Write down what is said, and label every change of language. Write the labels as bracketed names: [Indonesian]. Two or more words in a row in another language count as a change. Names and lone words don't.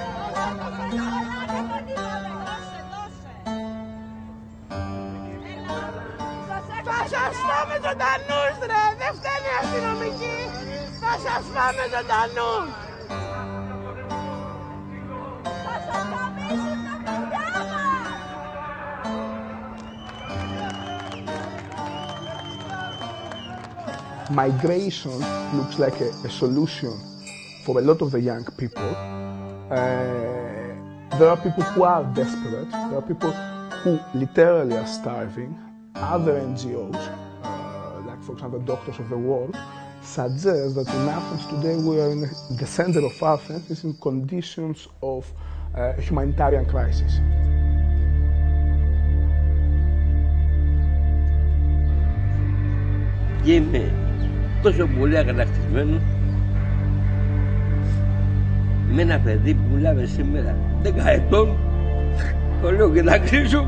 [Greek] Θα σας φάμε ζωντανούς, ρε! Δεν φταίνει οι αστυνομικοί! Θα σας φάμε ζωντανούς! Θα σας γαμίσουν τα παιδιά μας! [English] Migration looks like a solution for a lot of the young people. There are people who are desperate, there are people who literally are starving. Other NGOs, like for example Doctors of the World, suggest that in Athens today we are in the center of Athens is in conditions of humanitarian crisis. [Greek] Και είμαι τόσο πολύ αγανακτισμένος με ένα παιδί που μιλάμε σήμερα 10 ετών. Το λέω και να κλείσω.